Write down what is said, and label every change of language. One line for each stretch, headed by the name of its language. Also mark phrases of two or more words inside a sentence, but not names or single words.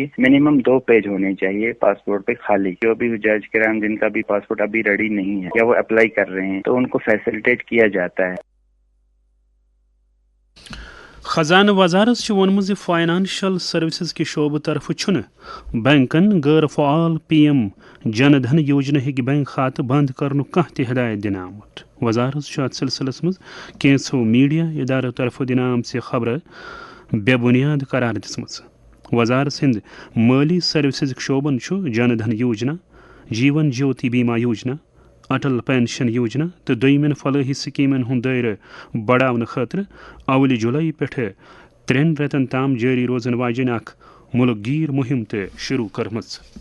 Urdu: منیمم 2 پیج ہونے چاہیے پاسپورٹ پہ خالی۔ جو بھی جج کرام جن کا بھی پاسپورٹ ابھی ریڈی نہیں ہے یا وہ اپلائی کر رہے ہیں تو ان کو فیسیلیٹیٹ کیا جاتا ہے۔
Kashmiri: خزانہ وزارت ونمت
English: financial services
Kashmiri: کے شعبہ طرف بینکن غیر فعال PM جن دھن یوجنا ہک بینک خاتہ بند کرن کانٛہہ تہ ہدایت دن آمت۔ وزارت ات سلسلس مز کینژو میڈیا ادارو طرف دن آمژ خبر بے بنیاد قرار دژمژ۔ وزارت ہند مالی سروسز شعبن جن دھن یوجنا، جیون جیوتی بیمہ یوجنا، اٹل پینشن یوجنا تو دویمن فلاحی سکیمن ہند دائرہ بڑھاؤن خاطر اول جولائی پہ 3 رتن تام جاری روزن واجن اخ ملک گیر مہم تہ شروع کرمز۔